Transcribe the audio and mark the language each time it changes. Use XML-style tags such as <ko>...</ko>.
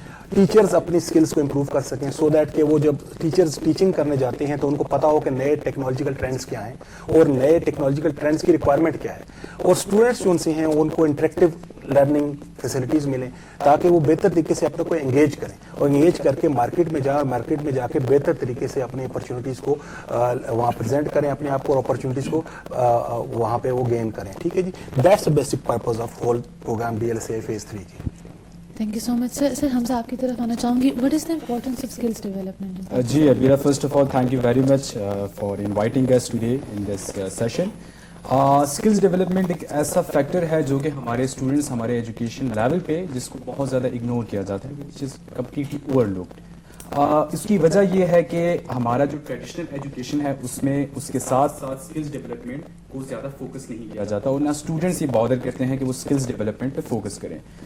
<ur>Teachers اپنی skills کو improve کر سکیں سو دیٹ کہ وہ جب ٹیچرز ٹیچنگ کرنے جاتے ہیں تو ان کو پتا ہو کہ نئے ٹیکنالوجیکل ٹرینڈس کیا ہیں اور نئے ٹیکنالوجیکل ٹرینڈس کی ریکوائرمنٹ کیا ہے, اور اسٹوڈنٹس جو ان سے ہیں ان کو انٹریکٹیو لرننگ فیسلٹیز ملیں تاکہ وہ بہتر طریقے سے اپنے کو انگیج کریں اور انگیج کر کے مارکیٹ میں جا کے بہتر طریقے سے اپنی اپرچونیٹیز کو وہاں پریزنٹ کریں اپنے آپ کو اور اپرچونیٹیز کو وہاں پہ وہ گین کریں. ٹھیک ہے جی,</ur> <en>That's the basic purpose of whole programme DLSEI phase 3 کی. Thank you so much.</en> <ur>سر حمزہ آپ کی طرف آنا چاہوں گی.</ur> <en>What is the importance of skills development? جی Abeera, first of all thank you very much for inviting us today in this session.</en> <ur>Skills development ایک ایسا factor ہے جو کہ ہمارے اسٹوڈنٹس ہمارے ایجوکیشن لیول پہ جس کو بہت زیادہ اگنور کیا جاتا ہے,</ur> <en>Which is completely overlooked.</en> <ur>اس کی وجہ یہ ہے کہ ہمارا جو ٹریڈیشنل ایجوکیشن ہے اس میں اس کے ساتھ ساتھ اسکلز ڈیولپمنٹ کو زیادہ فوکس نہیں کیا جاتا اور نہ اسٹوڈنٹس یہ بادر کرتے ہیں کہ وہ اسکلز ڈیولپمنٹ پہ فوکس کریں.</ur>